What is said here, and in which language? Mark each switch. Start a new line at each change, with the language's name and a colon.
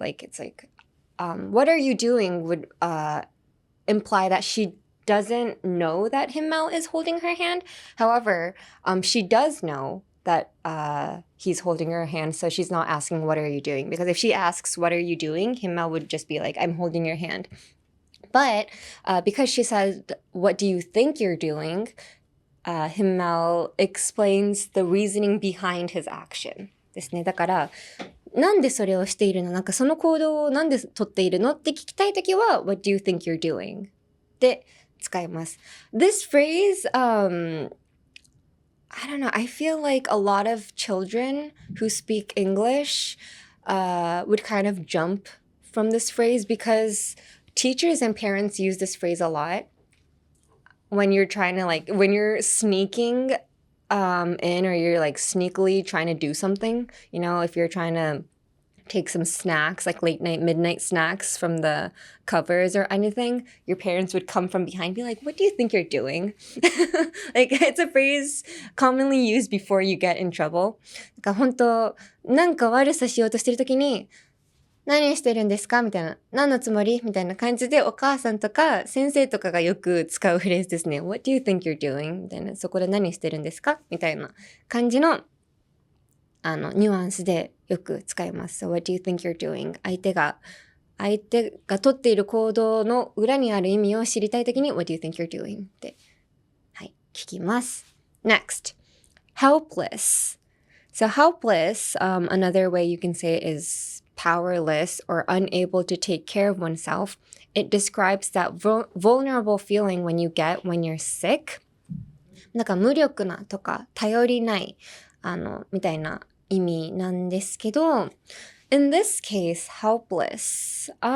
English: Like, it's like, what are you doing would imply that she doesn't know that Himmel is holding her hand. However, she does know that he's holding her hand, so she's not asking, what are you doing? Because if she asks, what are you doing? Himmel would just be like, I'm holding your hand.But because she said, what do you think you're doing? Himmel explains the reasoning behind his action ですね。
Japanese: だから、なんでそれをしているの？なんかその行動をなんで取っているのって聞きたいときは、
English: what do you think you're doing?
Japanese: で使います。
English: This phrase, I don't know, I feel like a lot of children who speak English would kind of jump from this phrase because teachers and parents use this phrase a lot when you're trying to when you're sneaking in or you're like sneakily trying to do something, you know, if you're trying to take some snacks, like late night, midnight snacks from the covers or anything, your parents would come from behind and be like, what do you think you're doing? Like, it's a phrase commonly used before you get in trouble.
Japanese: なんか本当、なんか悪さしようとしてるときに、何してるんですかみたいな。何のつもりみたいな感じでお母さんとか先生とかがよく使うフレーズですね。
English: What do you think you're doing?
Japanese: みたいな。そこで何してるんですかみたいな感じの、ニュアンスでよく使います。
English: So what do you think you're doing?
Japanese: 相手が取っている行動の裏にある意味を知りたいときに
English: What do you think you're doing?
Japanese: って、はい、聞きます。
English: Next, helpless. So helpless, another way you can say it is powerless or unable to take care of oneself. It describes that vulnerable feeling when you're sick.
Japanese: なんか無力なとか頼りないみたいな意味なんですけど、
English: in this case, helpless.